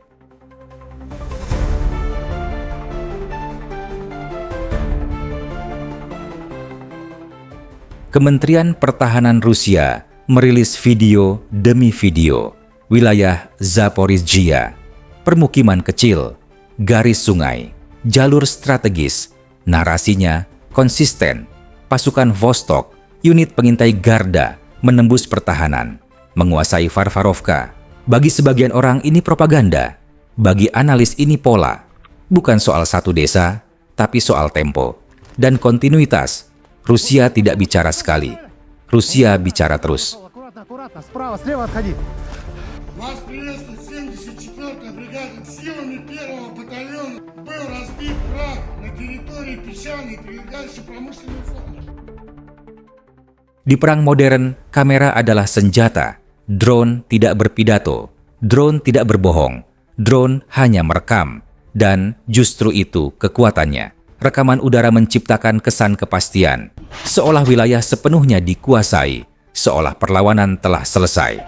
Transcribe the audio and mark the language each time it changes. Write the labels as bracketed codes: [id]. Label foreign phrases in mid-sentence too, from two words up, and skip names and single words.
[id] Kementerian Pertahanan Rusia merilis video demi video wilayah Zaporizhia, permukiman kecil, garis sungai, jalur strategis, narasinya konsisten, pasukan Vostok, unit pengintai Garda menembus pertahanan, menguasai Varvarovka. Bagi sebagian orang ini propaganda, bagi analis ini pola, bukan soal satu desa, tapi soal tempo dan kontinuitas. Rusia tidak bicara sekali, Rusia bicara terus. [ru] Вас приветствует 74-я бригада. Силами 1-го батальона был разбит враг на территории песчаной прилегающей промышленной зоны. [id] Di perang modern, kamera adalah senjata. Drone tidak berpidato, drone tidak berbohong, drone hanya merekam. Dan justru itu kekuatannya. Rekaman udara menciptakan kesan kepastian, seolah wilayah sepenuhnya dikuasai, seolah perlawanan telah selesai.